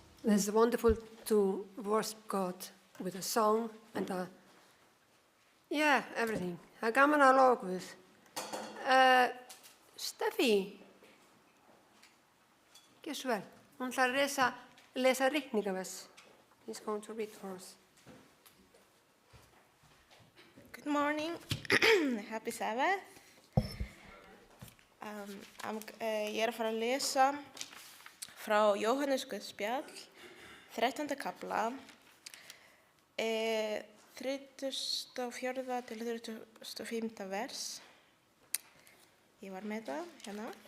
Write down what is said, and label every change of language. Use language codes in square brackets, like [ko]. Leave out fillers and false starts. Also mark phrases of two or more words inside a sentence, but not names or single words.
[en] It's wonderful to worship God with a song and everything. [is] Það er gaman að lofa Guð. Steffi, gjör svo vel. Hún ætlar að lesa ritningavers. [en] He's going to read for us. Good morning. Happy Sabbath. [is] Ég að fara að lesa frá Jóhannes Guðspjall, 13. kafla, 34. til 35. vers. Ég var með það hérna.